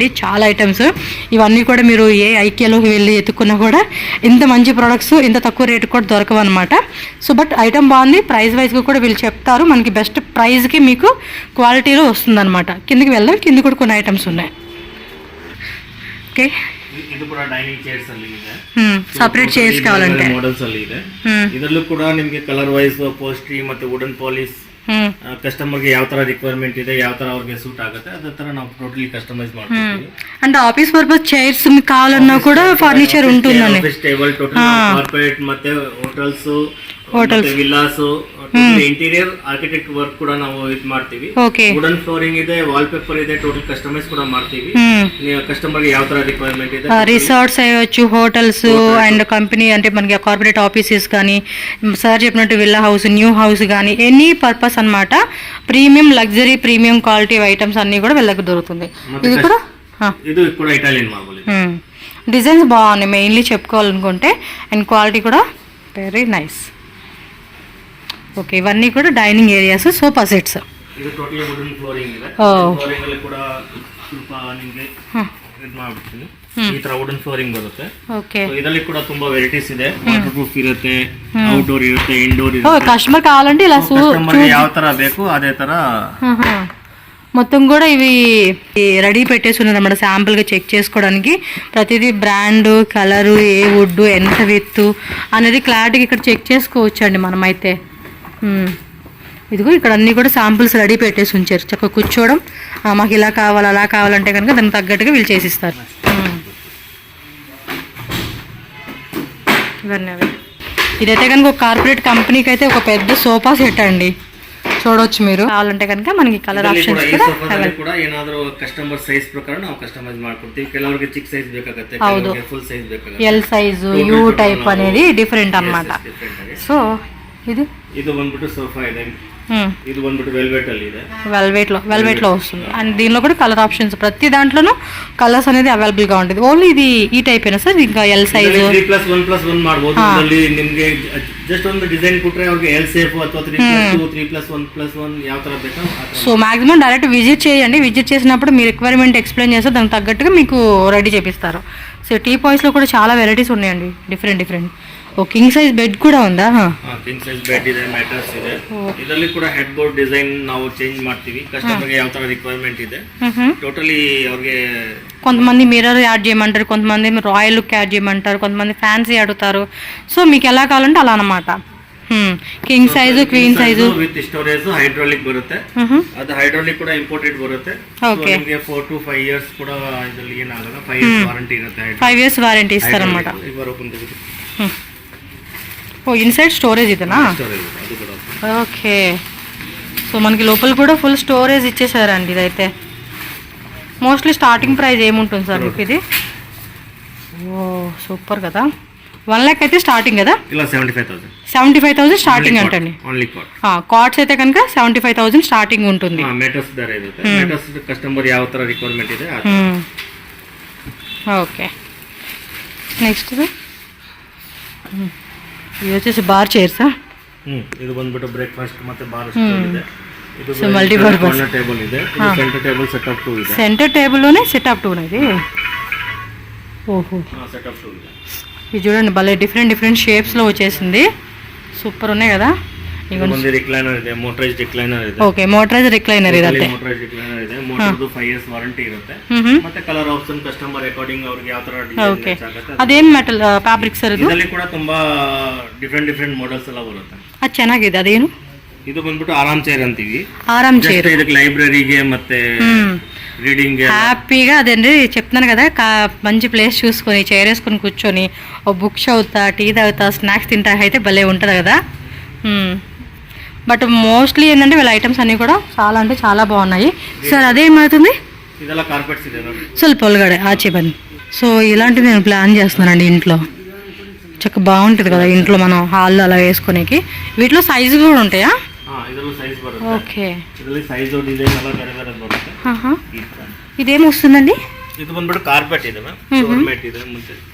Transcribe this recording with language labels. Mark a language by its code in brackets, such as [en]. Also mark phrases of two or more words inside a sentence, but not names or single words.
[te] చాలా ఐటమ్స్ ఇవన్నీ కూడా మీరు ఏ ఐక్యలోకి వెళ్ళి ఎత్తుకున్నా కూడా ఇంత మంచి ప్రొడక్ట్స్ ఇంత తక్కువ రేటు కూడా దొరకవు అనమాట. సో బట్ ఐటమ్ బాగుంది, ప్రైస్ వైజ్గా కూడా వీళ్ళు చెప్తారు, మనకి బెస్ట్ ప్రైస్కి మీకు క్వాలిటీలో వస్తుంది అనమాట. కిందకి వెళ్దాం, కింద కూడా కొన్ని ఐటమ్స్ ఉన్నాయి. ఓకే, [kn] ಇದು ಕೂಡ ಡೈನಿಂಗ್ ಚೇರ್ಸ್ ಅಲ್ಲಿ ಇದೆ, ಸಪರೇಟ್ ಚೇರ್ಸ್ ಕಾವಾಲಂತೆ ಮಾಡೆಲ್ಸ್ ಅಲ್ಲಿ ಇದೆ. ಇದರಲ್ಲೂ ಕೂಡ ನಿಮಗೆ ಕಲರ್ ವೈಸ್ ಪೋಸ್ಟ್ರಿ ಮತ್ತೆ ವುಡನ್ ಪಾಲಿಶ್ ಕಸ್ಟಮರ್ಗೆ ಯಾವ ತರ ರಿಕ್ವೈರ್ಮೆಂಟ್ ಇದೆ, ಯಾವ ತರ ಅವ್ರಿಗೆ ಸೂಟ್ ಆಗುತ್ತೆ ಅದೇ ತರ ನಾವು ಟೋಟಲಿ ಕಸ್ಟಮೈಸ್ ಮಾಡ್ತೀವಿ. [te] అంటే ఆఫీస్ పర్పస్ చైర్స్ కావాలన్నా కూడా ఫర్నిచర్ ఉంటుందండి. [en] office table total corporate [kn] ಮತ್ತೆ ಹೋಟೆಲ್ಸ್ ವಿಲ್ಲಾಸ್ ಇಂಟೀರಿಯರ್ ಆರ್ಕಿಟೆಕ್ಟ್ ವರ್ಕ್ ಕೂಡ ನಾವು ಇದು ಮಾಡ್ತೀವಿ. [en] wooden flooring [kn] ಇದೆ, [en] wall paper [kn] ಇದೆ, ಟೋಟಲ್ ಕಸ್ಟಮೈಸ್ ಕೂಡ ಮಾಡ್ತೀವಿ. [te] కస్టమర్ కి [kn] ಯಾವ ತರ రిక్వైర్మెంట్ ಇದೆ, [te] రిసార్ట్స్ అయ్యొచ్చు, హోటల్స్ అండ్ కంపెనీ అంటే మనకి కార్పొరేట్ ఆఫీసెస్ కానీ సార్ చెప్పినట్టు విల్లా హౌస్, న్యూ హౌస్ కానీ ఎనీ పర్పస్ అన్నమాట. ప్రీమియం లగ్జరీ ప్రీమియం క్వాలిటీ ఐటమ్స్ అన్ని కూడా వీళ్ళకి దొరుకుతుంది. ఇది కూడా ఇటాలియన్ మార్బుల్. డిజైన్స్ బాగున్నాయి మెయిన్లీ చెప్పుకోవాలనుకుంటే, అండ్ క్వాలిటీ కూడా [en] very nice. [te] ఓకే, ఇవన్నీ కూడా డైనింగ్ ఏరియాస్, సోఫా సెట్స్. [kn] ಇದು ಟೋಟಲಿ ವುಡನ್ ಫ್ಲೋರಿಂಗ್ ಇದೆ. ಫ್ಲೋರಿಂಗ್ ಅಲ್ಲಿ ಕೂಡ ಸ್ವಲ್ಪ ನಿಮಗೆ ಇದು ಮಾಡ್ಬಿಡ್ತೀನಿ, ಈ ತರ ವುಡನ್ ಫ್ಲೋರಿಂಗ್ ಬರುತ್ತೆ. ಓಕೆ, ಇದರಲ್ಲಿ ಕೂಡ ತುಂಬಾ ವೆರೈಟೀಸ್ ಇದೆ. [en] water proof [kn] ಇರುತ್ತೆ, ಔಟ್ಡೋರ್ ಇರುತ್ತೆ, ಇಂಡೋರ್ ಇರುತ್ತೆ. [te] కస్టమర్ కావాలంటే ఇలా [kn] ಯಾವ ತರ ಬೇಕು అదే ತರ [te] మొత్తం కూడా ఇవి రెడీ పెట్టేసి ఉన్నది అన్నమాట. శాంపుల్గా చెక్ చేసుకోవడానికి ప్రతిదీ బ్రాండ్, కలరు, ఏ వుడ్, ఎంత విత్తు అనేది క్లారిటీగా ఇక్కడ చెక్ చేసుకోవచ్చు అండి మనమైతే. ఇదిగో ఇక్కడ అన్నీ కూడా శాంపుల్స్ రెడీ పెట్టేసి ఉంచారు. చక్కగా కూర్చోవడం, మాకు ఇలా కావాలి అలా కావాలంటే కనుక దానికి తగ్గట్టుగా వీళ్ళు చేసిస్తారు. ఇవన్నీ అవి. ఇదైతే కనుక ఒక కార్పొరేట్ కంపెనీకి అయితే ఒక పెద్ద సోఫా సెట్ అండి. చూడొచ్చు మీరు కావాలంటే ಕనుక మనకి [kn] ಕಲರ್ ಆಪ್ಷನ್ಸ್ ಈ ಸೋಫಾದಲ್ಲಿ ಕೂಡ ಏನಾದರೂ ಕಸ್ಟಮರ್ ಸೈಜ್ ಪ್ರಕಾರ ನಾವು ಕಸ್ಟಮೈಸ್ ಮಾಡ್ಕೊಡ್ತೀವಿ. ಕೆಲವರಿಗೆ ಚಿಕ್ಕ ಸೈಜ್ ಬೇಕಾಗುತ್ತೆ, ಕೆಲವರಿಗೆ ಫುಲ್ ಸೈಜ್ ಬೇಕಾಗುತ್ತೆ. [en] L size U type [te] అనేది డిఫరెంట్ అన్నమాట. సో [kn] ಇದು ಬಂದ್ಬಿಟ್ಟು ಸೋಫಾ ಇದೆ. ఇది ಬಂದ್ಬಿಟ್ಟು వెల్వెట్ ಅಲ್ಲಿ ಇದೆ. [te] వెల్వెట్ లో వస్తుంది. అండ్ దీనిలో కూడా కలర్ ఆప్షన్స్ ప్రతి దాంట్లోనూ కలర్స్ అనేది అవైలబుల్ గా ఉంటుంది. ఓన్లీ ఇది ఈ టైప్ ఏనా సార్? ఇంకా ఎల్ సైజ్ 3+1+1 ಮಾಡಬಹುದು. [kn] ಇದರಲ್ಲಿ ನಿಮಗೆ ಜಸ್ಟ್ ಒಂದು ಡಿಸೈನ್ ಕೊಟ್ರೆ ಅವ್ರಿಗೆ ಎಲ್ ಸೇಫ್ ಅಥವಾ 3+2 3+1+1 ಯಾವ ತರ ಬೇಕಾ. [te] సో మాక్సిమం [en] direct visit [te] చేయండి. విజిట్ చేసినప్పుడు మీ రిక్వైర్మెంట్ ఎక్స్ప్లెయిన్ చేస్తే దానికి తగ్గట్టుగా మీకు రెడీ చేపిస్తారు. సో టీ పాయ్స్ లో కూడా చాలా వెరైటీస్ ఉన్నాయండి, డిఫరెంట్. ఓ కింగ్ సైజ్ బెడ్ కూడా ఉందా? కింగ్ సైజ్ బెడ్ [kn] ಇದೆ, ಮ್ಯಾಟ್ರೆಸ್ ಇದೆ. ಇದರಲ್ಲಿ ಕೂಡ ಹೆಡ್ ಬೋರ್ಡ್ ಡಿಸೈನ್ ನಾವು ಚೇಂಜ್ ಮಾಡ್ತೀವಿ ಕಸ್ಟಮರ್ಗೆ ಯಾವ ತರ ರಿಕ್ವೈರ್ಮೆಂಟ್ ಇದೆ. ಟೋಟಲಿ ಅವ್ರಿಗೆ [te] కొంతమంది మిర్రర్ యాడ్ చేయమంటారు, కొంతమంది రాయల్ లుక్ యాడ్ చేయమంటారు, కొంతమంది ఫ్యాన్సీ అడుగుతారు. సో మీకు ఎలా కావాలంటే అలా అన్నమాట. [en] king size, queen size with storage hydraulic [te] ಬರುತ್ತೆ. [kn] ಅದು ಹೈಡ್ರಾಲಿಕ್ ಕೂಡ ಇಂಪೋರ್ಟೆಡ್ ಬರುತ್ತೆ. ಓಕೆ, ನಿಮಗೆ 4 to 5 ಇಯರ್ಸ್ ಕೂಡ ಇದರಲ್ಲಿ ಏನಾಗಲ್ಲ. 5 ಇಯರ್ಸ್ ವಾರಂಟಿ ಇರುತ್ತೆ. 5 ಇಯರ್ಸ್ ವಾರಂಟಿ ಇస్తారన్నమాట. ಇವರು ಓಪನ್ ತೆಗೆದು [te] ఓ ఇన్సైడ్ స్టోరేజ్ ఇదేనా? ఓకే, సో మనకి లోపల కూడా ఫుల్ స్టోరేజ్ ఇచ్చేసారండి. ఇదైతే మోస్ట్లీ స్టార్టింగ్ ప్రైస్ ఏముంటుంది సార్ మీకు ఇది? ఓ సూపర్ కదా. 1 lakh అయితే స్టార్టింగ్ కదా? ఇలా 75,000 స్టార్టింగ్ అంటండి. కాట్స్ అయితే కనుక 75,000 స్టార్టింగ్ ఉంటుంది. మెటర్స్ ధర ఇರುತ್ತೆ. మెటర్స్ కస్టమర్ [kn] ಯಾವ ತರ [te] రిక్వైర్మెంట్ ಇದೆ. ఓకే, నెక్స్ట్ ఇది వచ్చేసి బార్ చైర్సా? [kn] ఇది ಬಂದ್ಬಿಟ್ಟು ಬ್ರೇಕ್ಫಾಸ್ಟ್ ಮತ್ತೆ ಬಾರ್ ಸ್ಟೂಲ್ ಇದೆ. ಇದು ಮಲ್ಟಿ ಪರ್ಪಸ್ ಟೇಬಲ್ ಇದೆ. ಇದು ಸೆಂಟರ್ ಟೇಬಲ್ ಸೆಟಪ್ 2 ಇದೆ. [te] ಸೆಂటర్ టేబుల్ లోనే సెటప్ 2 ఇది. ఓహో, సెటప్ 2 ಇದೆ. ఇది చూడండి భలే డిఫరెంట్ షేప్స్ లో వచ్చేసింది. సూపర్ ఉన్నాయి కదా. [kn] ಒಂದು ರಿಕ್ಲೈನರ್ ಇದೆ, [en] motorized recliner [kn] ಇದೆ. ಓಕೆ, [en] motorized recliner [kn] ಇದೆ. [en] motorized recliner [kn] ಇದೆ. ಮೋಟರ್ದು 5 ಇಯರ್ಸ್ ವಾರಂಟಿ ಇರುತ್ತೆ. ಮತ್ತೆ ಕಲರ್ ಆಪ್ಷನ್ ಕಸ್ಟಮರ್ ಅಕಾರ್ಡಿಂಗ್ ಅವರಿಗೆ ಯಾವ ತರ ಡಿಸೈನ್ ಆಗುತ್ತೆ. ಅದೇನ್ ಮೆಟಲ್ ಫ್ಯಾಬ್ರಿಕ್ ಸರ್ ಇದು? ಇದರಲ್ಲಿ ಕೂಡ ತುಂಬಾ ಡಿಫರೆಂಟ್ ಮಾಡೆಲ್ಸ್ ಎಲ್ಲ ಬರುತ್ತೆ. ಅದು ಚೆನ್ನಾಗಿದೆ. ಅದೇನು ಇದು ಬಂದ್ಬಿಟ್ಟು ಆರಾಮ್ ಚೇರ್ ಅಂತೀವಿ. ಆರಾಮ್ ಚೇರ್ ಇದಕ್ಕೆ ಲೈಬ್ರರಿಗೆ ಮತ್ತೆ [te] రీడింగ్ హ్యాపీగా అదండి చెప్తున్నాను కదా. మంచి ప్లేస్ చూసుకొని చైర్ వేసుకొని కూర్చొని ఓ బుక్ చదువుతా, టీ తాగుతా, స్నాక్స్ తింటా అయితే భలే ఉంటుంది కదా. బట్ మోస్ట్లీ ఏంటంటే వీళ్ళ ఐటమ్స్ అన్నీ కూడా చాలా అంటే చాలా బాగున్నాయి. సార్ అదేమవుతుంది? [kn] ಸ್ವಲ್ಪ ಒಳಗಡೆ ఆచే బని. [te] సో ఇలాంటివి నేను ప్లాన్ చేస్తున్నానండి ఇంట్లో. చక్కగా బాగుంటుంది కదా ఇంట్లో మనం హాల్లో అలా వేసుకునేకి. వీటిలో సైజు కూడా ఉంటాయా? ఓకే, ఇదేం వస్తుందండి? [kn] ఇది ಬಂದ್ಬಿಟ್ಟು ಕಾರ್ಪೆಟ್ ಇದೆ ಮ್ಯಾಮ್, ಫ್ಲೋರ್ ಮ್ಯಾಟ್ ಇದೆ ಮುಂದೆ.